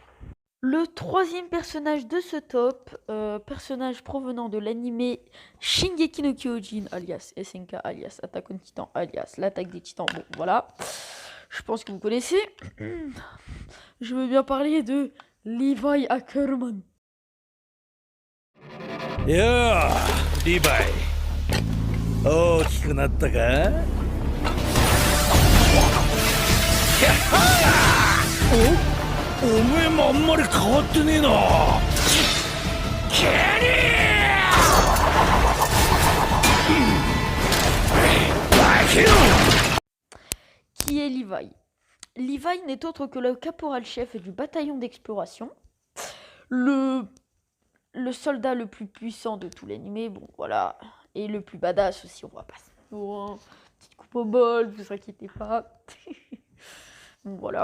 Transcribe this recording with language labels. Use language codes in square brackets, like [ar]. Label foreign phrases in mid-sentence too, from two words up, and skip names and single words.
[fr] Le troisième personnage de ce top, personnage provenant de l'anime Shingeki no Kyojin, alias SNK, alias Attack on Titan, alias l'attaque des titans. Bon, voilà. Je pense que vous connaissez. Je veux bien parler de Levi Ackerman. Yo, Levi. [ja] 大きくなったか？おめえもあんまり変わってねえな。ケニ [fr] ー！Qui est Levi? Levi n'est autre que le caporal-chef du bataillon d'exploration. Le soldat le plus puissant de tout l'anime, bon voilà, et le plus badass aussi, on va pas se petite coupe au bol, vous inquiétez pas.